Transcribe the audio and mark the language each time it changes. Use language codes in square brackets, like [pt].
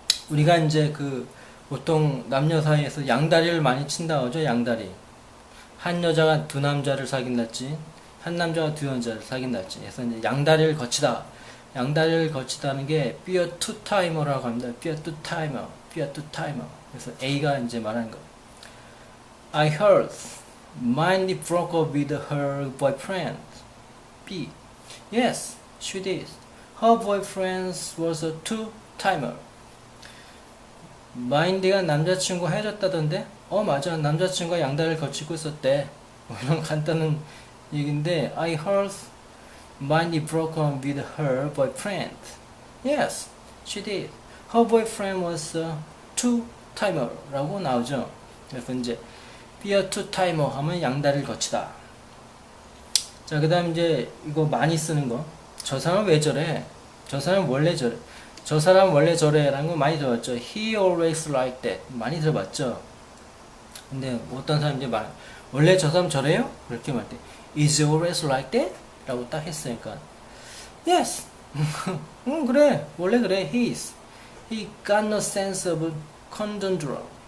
[ko] 우리가 이제 보통 남녀 사이에서 양다리를 많이 친다고 하죠. 양다리. 한 여자가 두 남자를 사귄달지, 한 남자가 두 여자를 사귄달지. 그래서 이제 양다리를 거치다. 양다리를 거치다는 게 [en] be a two-timer [ko] 라고 합니다. [en] be a two-timer. [ko] 그래서 A가 이제 말하는 거. [en] I heard Mindy broke up with her boyfriend. B. Yes, she did. Her boyfriend was a two-timer. [ko] 마인디가 남자친구 헤어졌다던데? 맞아. 남자친구가 양다리를 거치고 있었대. 이런 간단한 얘기인데, [en] I heard Mindy broke up with her boyfriend. Yes, she did. Her boyfriend was a two-timer [ko] 라고 나오죠. 그래서 이제 [en] be a two-timer [ko] 하면 양다리를 거치다. 자, 그 다음 이제 이거 많이 쓰는 거. 저 사람 왜 저래? 저 사람 원래 저래. 저 사람 원래 저래라는 거 많이 들어봤죠. [en] He always like that. [ko] 많이 들어봤죠. 근데 어떤 사람이 이제 원래 저 사람 저래요? 그렇게 말할 때 [en] Is he always like that? [ko] 라고 딱 했으니까 Yes. 그래. 원래 그래. [en] He is. He got no sense of conundrum.